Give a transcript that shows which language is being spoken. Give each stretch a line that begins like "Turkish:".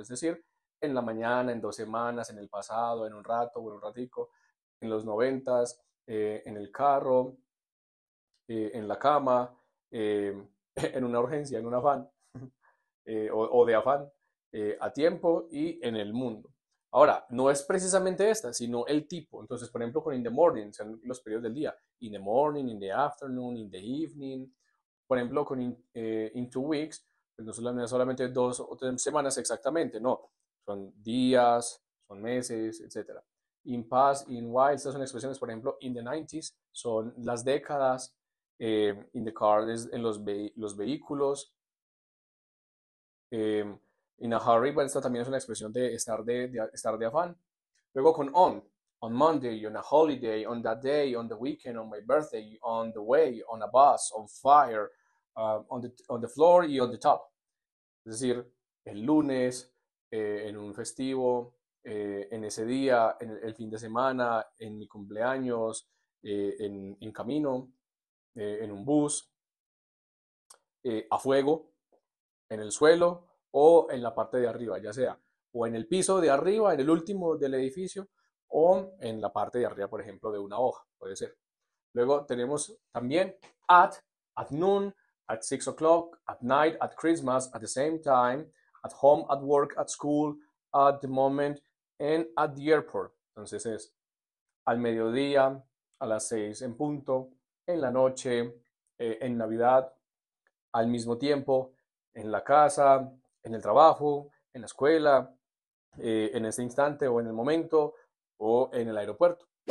Spanish: Es decir, en la mañana, en 2 semanas, en el pasado, en un rato o en un ratico, en los 90s, en el carro, en la cama, en una urgencia, en un afán o de afán, a tiempo y en el mundo. Ahora, no es precisamente esta, sino el tipo. Entonces, por ejemplo, con
English: in the morning,
Spanish: son los periodos del día.
English: In the morning, in the afternoon, in the evening.
Spanish: Por ejemplo, con
English: in 2 weeks,
Spanish: pues no es solamente 2 o 3 semanas exactamente, no. Son días, son meses, etc.
English: In past, in while,
Spanish: estas son expresiones, por ejemplo,
English: in the 90s,
Spanish: son las décadas.
English: In the car
Spanish: es en los vehículos.
English: In a hurry,
Spanish: bueno, esta también es una expresión de estar de afán.
English: Luego con on Monday, on a holiday, on that day, on the weekend, on my birthday, on the way, on a bus, on fire, on the floor y on the top.
Spanish: Es decir, el lunes, en un festivo, en ese día, en el fin de semana, en mi cumpleaños, en camino, en un bus, a fuego, en el suelo o en la parte de arriba, ya sea o en el piso de arriba, en el último del edificio, o en la parte de arriba, por ejemplo, de una hoja, puede ser.
English: Luego tenemos también at noon, at 6 o'clock, at night, at Christmas, at the same time, at home, at work, at school, at the moment, and at the airport.
Spanish: Entonces es al mediodía, a las 6 en punto, en la noche, en Navidad, al mismo tiempo, en la casa, en el trabajo, en la escuela, en este instante o en el momento o en el aeropuerto.